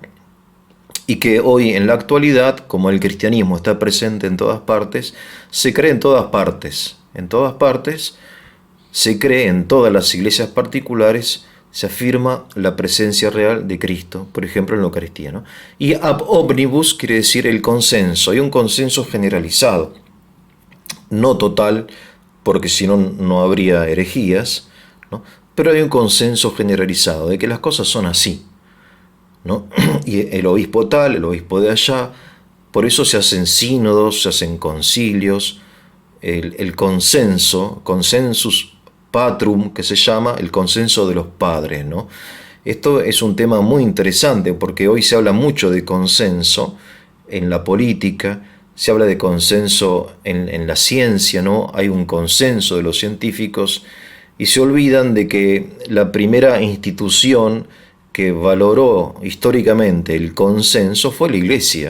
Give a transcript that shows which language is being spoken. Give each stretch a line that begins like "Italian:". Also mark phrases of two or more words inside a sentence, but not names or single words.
Spanish: Y que hoy en la actualidad, como el cristianismo está presente en todas partes, se cree en todas partes, se cree en todas las iglesias particulares, se afirma la presencia real de Cristo, por ejemplo en la Eucaristía, ¿no? Y
Latin: ab omnibus
Spanish: quiere decir el consenso, hay un consenso generalizado, no total, porque si no, no habría herejías, ¿no? Pero hay un consenso generalizado de que las cosas son así, ¿no? Y el obispo tal, el obispo de allá, por eso se hacen sínodos, se hacen concilios, el consenso,
Latin: consensus patrum,
Spanish: que se llama el consenso de los padres, ¿no? Esto es un tema muy interesante porque hoy se habla mucho de consenso en la política, se habla de consenso en la ciencia, ¿no? Hay un consenso de los científicos y se olvidan de que la primera institución que valoró históricamente el consenso fue la Iglesia.